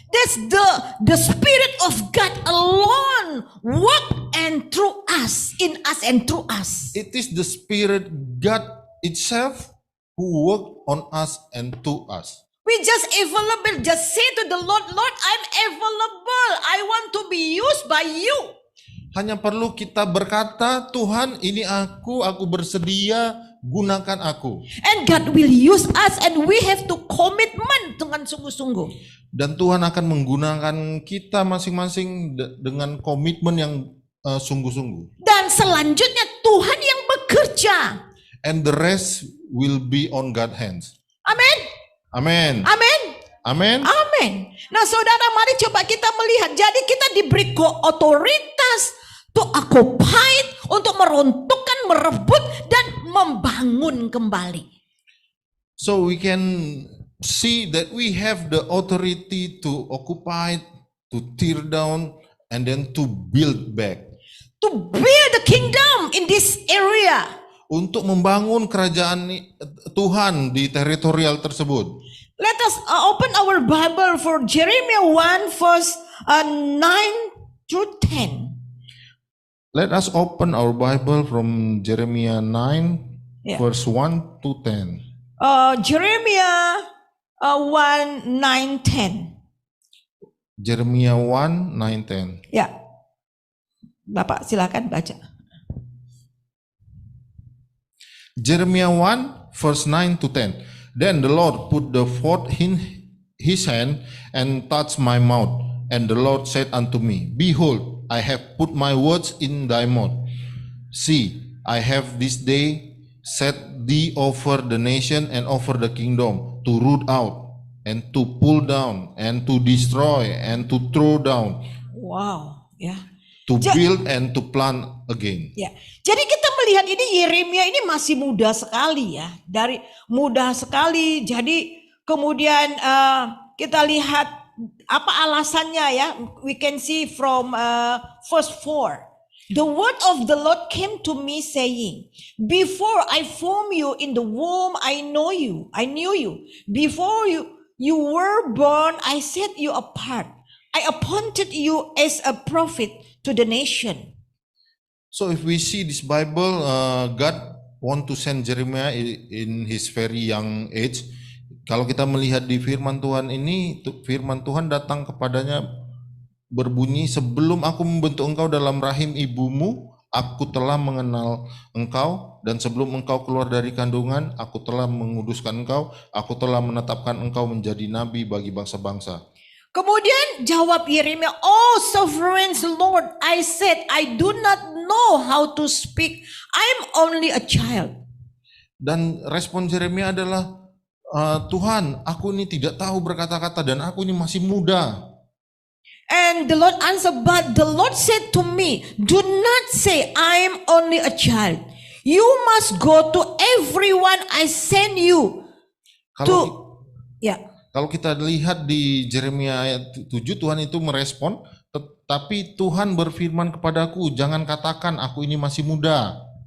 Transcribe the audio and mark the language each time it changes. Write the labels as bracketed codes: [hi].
[en] That's the Spirit of God alone work and through us, in us and through us. It is the Spirit God itself who work on us and to us. We just available, just say to the Lord, Lord, I'm available. I want to be used by you. [id] Hanya perlu kita berkata, Tuhan ini aku bersedia, gunakan aku. [en] And God will use us and we have to commitment [id] dengan sungguh-sungguh. Dan Tuhan akan menggunakan kita masing-masing dengan komitmen yang sungguh-sungguh. Dan selanjutnya Tuhan yang bekerja. [en] And the rest will be on God's hands. [id] Amin. Amin. Amin. Amin. Amin. Nah saudara, mari coba kita melihat. Jadi kita diberi otoritas [en] to occupy, [id] untuk meruntuhkan, merebut, dan membangun kembali. [en] So we can see that we have the authority to occupy, to tear down, and then to build back. To build the kingdom in this area. [id] Untuk membangun kerajaan Tuhan di teritorial tersebut. [en] Let us open our Bible for Jeremiah 1 verse 9 through 10. Let us open our Bible from Jeremiah 9 verse 1 to 10. Jeremiah 1, 9, 10. Jeremiah 1, 9, 10. [id] Ya, Bapak silakan baca. [en] Jeremiah 1 verse 9 to 10. Then the Lord put the forth in his hand and touched my mouth. And the Lord said unto me, Behold, I have put my words in thy mouth. See, I have this day set thee over the nation and over the kingdom, to root out and to pull down and to destroy and to throw down. Wow, ya. To build and to plant again. Ya. [id] Jadi kita melihat ini Yeremia ini masih muda sekali ya. Dari muda sekali. Jadi kemudian kita lihat apa alasannya ya. [en] We can see from verse 4. The word of the Lord came to me saying, Before I formed you in the womb, I know you. I knew you. Before you were born, I set you apart. I appointed you as a prophet to the nation. So if we see this Bible, God want to send Jeremiah in his very young age. [id] Kalau kita melihat di firman Tuhan ini, firman Tuhan datang kepadanya berbunyi, sebelum aku membentuk engkau dalam rahim ibumu, Aku telah mengenal engkau, dan sebelum engkau keluar dari kandungan, aku telah menguduskan engkau, aku telah menetapkan engkau menjadi nabi bagi bangsa-bangsa. Kemudian jawab Yeremia, [en] "Oh sovereign Lord, I said, I do not know how to speak. I'm only a child." [id] Dan respon Yeremia adalah, Tuhan, aku ini tidak tahu berkata-kata dan aku ini masih muda. [en] And the Lord answered, "But the Lord said to me, do not say, I am only a child. You must go to everyone I send you to." Ya. [id] Kalau kita lihat di Yeremia ayat 7, Tuhan itu merespon, tetapi Tuhan berfirman kepadaku, jangan katakan aku ini masih muda.